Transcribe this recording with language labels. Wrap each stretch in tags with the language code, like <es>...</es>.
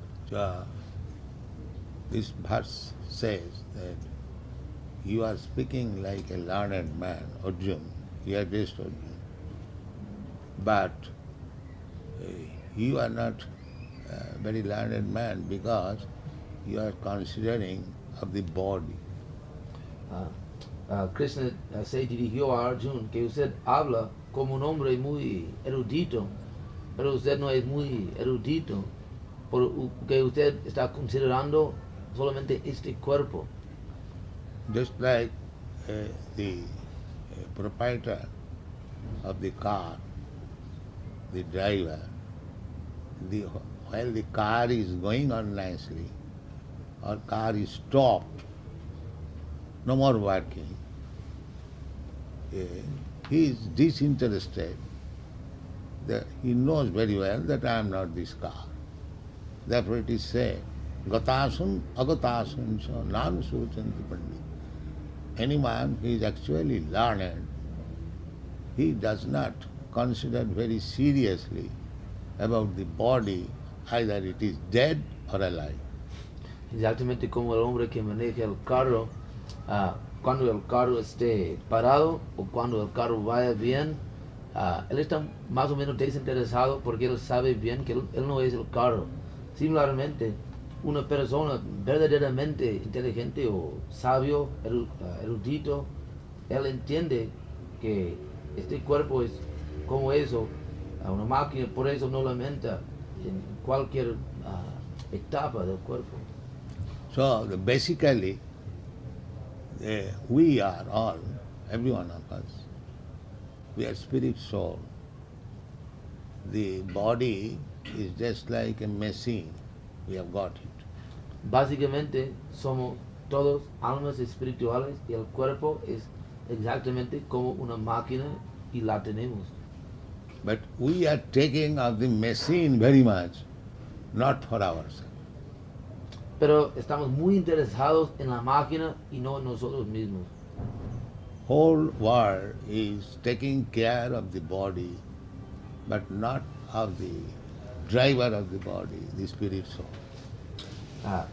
<en>So, this verse says that you are speaking like a learned man, Arjuna, you are just Arjuna. But you are not a very learned man because you are considering of the body.</en> <es>Krishna se dirigió a Arjuna que usted habla como un hombre muy erudito, pero usted no es muy erudito, porque usted está considerando solamente este cuerpo.</es> <en>Just like the proprietor of the car, the driver, while the car is going on nicely, or car is stopped, no more working, he is disinterested. He knows very well that I am not this car. Therefore it is said,</en> <sa>Gatasun agatasun cha nan suchanti pandit.</sa> <en>Anyone who is actually learned, he does not consider very seriously about the body, either it is dead or alive.</en> <es>Exactamente como el hombre que maneja el carro, cuando el carro esté parado o cuando el carro vaya bien, él está más o menos desinteresado porque él sabe bien que él no es el carro. Similarmente, una persona verdaderamente inteligente o sabio, erudito, él entiende que este cuerpo es como eso, una máquina por eso no lamenta en cualquier etapa del cuerpo.</es> <en>So basically, we are all, every one of us, we are spirit soul. The body is just like a machine. We have got it.</en> <es>Básicamente somos todos almas espirituales y el cuerpo es exactamente como una máquina y la tenemos.</es> <en>But we are taking of the machine very much, not for ourselves.</en> <es>Pero estamos muy interesados en la máquina y no en nosotros mismos.</es> <en>Whole world is taking care of the body, but not of the driver of the body, the spirit soul.</en>